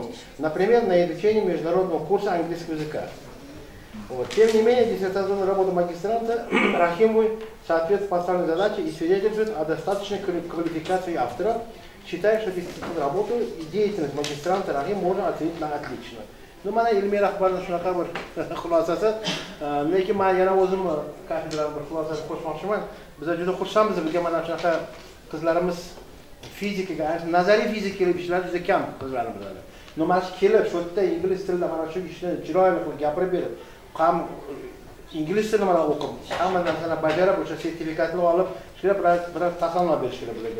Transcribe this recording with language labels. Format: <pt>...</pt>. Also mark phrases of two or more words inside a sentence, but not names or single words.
<ru>Например, на изучение международного курса английского языка. Вот. Тем не менее, диссертационная работа магистранта Рахимовой соответствует поставленной задаче и свидетельствует о достаточной квалификации автора. Считаю, что диссертационную работу и деятельность магистранта Рахим можно оценить на отлично. Ну,</ru> <uz>mana ilmiy rahbarning shunaqa bir xulosasi, lekin men yana o'zim kafedraga bir xulosani qo'shmoqchiman. Biz juda xursandmiz, bizga mana shunaqa qizlarimiz fizikaga, nazariy fizika ishlar juda kam qizlarimiz. No, mana shu kelib, shu yerda ingliz tilida mana shu ishni chiroyli qilib gapirib berib, ham ingliz tilini mana o'qib, hamma narsani bajarib, o'sha sertifikatni olib, shular bilan tasanno berish kerak bularga.</uz>